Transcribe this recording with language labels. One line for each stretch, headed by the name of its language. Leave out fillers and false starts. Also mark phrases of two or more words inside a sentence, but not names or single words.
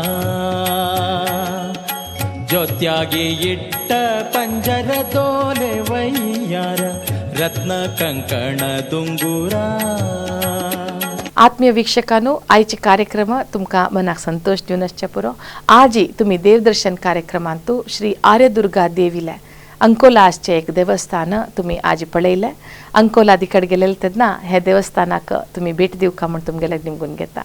Kannada: ಜೊತ್ಯಾಗಿ ಇಟ್ಟ ಪಂಜರ ತೋಲೆ ವೈಯಾರ ರತ್ನ ಕಂಕಣ ದುಂಗುರ.
Konkani: आत्मीय वीक्षकांनो, आयचे कार्यक्रम तुमका मनाक संतोष दिवन आसचे पुरो. आजी तुम्ही देवदर्शन कार्यक्रमांतू श्री आर्यदुर्गा देवीला अंकोला आसचे एक देवस्थान तुम्ही आज पळयलें. अंकोला तिकडे गेलेले तेन्ना हे देवस्थानाक तुम्ही भेट दिवका म्हण तुमगेले निमगून घेता.